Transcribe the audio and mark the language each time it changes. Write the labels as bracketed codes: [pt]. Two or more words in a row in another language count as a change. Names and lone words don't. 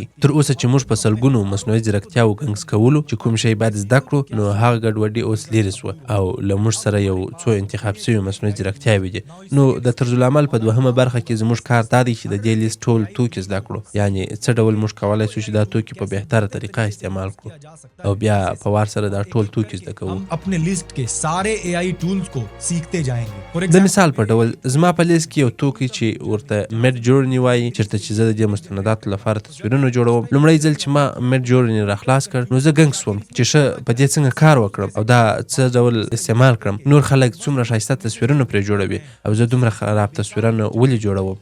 [ps] تر اوسه چې موږ په سلګونو مصنوعي ځیرکتیاو ګنګس کولو چې کوم شی باید زده کړو نو هغه ګډوډي اوس لیرې سوه او له موږ سره یو څو انتخاب شوي مصنوعي ځیرکتیاوې دي. نو د طرزالعمل په دوهمه برخه کې زموږ کار دا دی چې د دې لیست ټول توکي زده کړو یعنی څه ډول موږ کولی شو چې دا توکي په بهتره طریقه استعمال کړو او بیا په وار سره دا ټول توکي زده کوو. [ur] اپنے لیست کے سارے [en] AI tools [ur] کو سیکھتے جائیں گے. [ps] د مثال په ډول زما په لیست کې یو توکی چې ورته میډ جورني وایي چېرته چې زه د دې مستنداتو لپاره تصویرونه جوړوم. لومړی ځل چې ما میډ جورني راخلاص کړ نو زه ګنګ سوم چې ښه په دې څنګه کار وکړم او دا څه ډول استعمال کړم. نور خلک څومره ښایسته تصویرونه پرې جوړوي او زه دومره خراب تصویرونه ولې جوړوم.